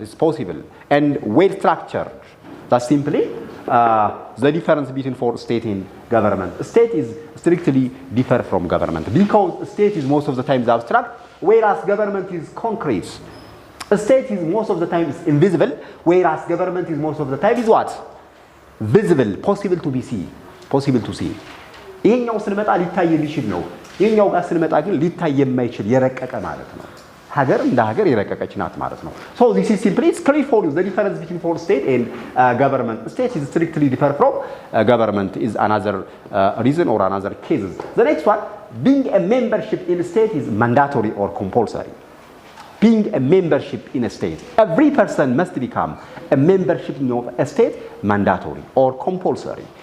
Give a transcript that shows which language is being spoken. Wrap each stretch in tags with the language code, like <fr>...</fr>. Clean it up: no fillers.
<en>It's possible and well structured. That's simply the difference between for state and government. State is strictly different from government because state is most of the times abstract, whereas government is concrete. A state is most of the times invisible, whereas government is most of the time is what? Visible, possible to be seen, possible to see.</en> <am>ይሄኛው ስንመጣ ሊታይ የሚችል ነው። ይሄኛው ጋር ስንመጣ ግን ሊታይ የማይችል የረቀቀ ማለት ነው። ሀገር እንደ ሀገር የረቀቀች ናት ማለት ነው።</am> <en>So this is simply it's clear for you the difference between for state and government. State is strictly different from government is another reason or another cases. The next one, being a membership in a state is mandatory or compulsory. Being a membership in a state, every person must become a membership of a state mandatory or compulsory.</en>